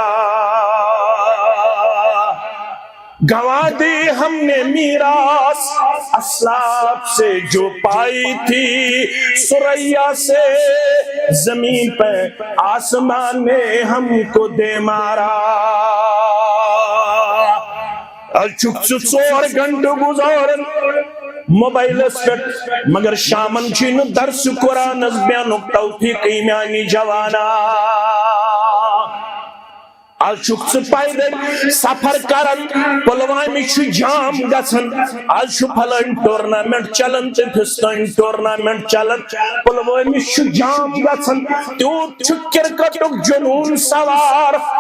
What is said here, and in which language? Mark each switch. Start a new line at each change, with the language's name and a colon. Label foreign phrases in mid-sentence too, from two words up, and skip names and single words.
Urdu: گوا دی ہم نے میراث اسلاف سے جو پائی تھی سریا سے زمین پہ آسمان نے ہم کو دے مارا.
Kashmiri: چک 4 گھنٹے گزارن موبائلس پہ مگر شامن چھن درس قرآن بیانک توفیق میانی جوانا. آج چکس پیدل سفر کرن پلوامی چھ جام گسن آج چھ پھلن ٹورنامنٹ چلن تے پھستن ٹورنامنٹ چلن پلوامی چھ جام گسن تیوت چھ کرکٹک جنون سوار